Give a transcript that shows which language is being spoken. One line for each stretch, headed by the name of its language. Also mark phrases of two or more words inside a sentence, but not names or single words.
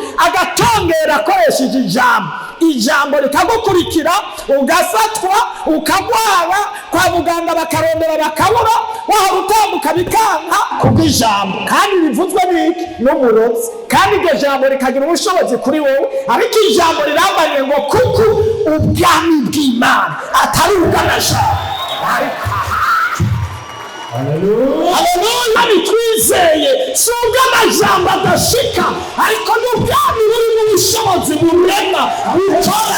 Rundi: Agatongera akoresheje ijambo. Ijambo rikagukurikira, ugafatwa, ukagwara, kwa muganga bakarondera bakabura, wahora utambuka bikanka kubw'ijambo. Kandi rivuzwe n'iki? N'umurozi. Kandi iryo jambo rikagira ubushobozi kuri wowe. Ariko ijambo rirambariye ngo kuko ubwami bw'Imana atari ubw'amajambo. Haleluya. Haleluya. Twizeye si ubw'amajambo adashika, ariko n'ubwami buri mu bushobozi burema bukora.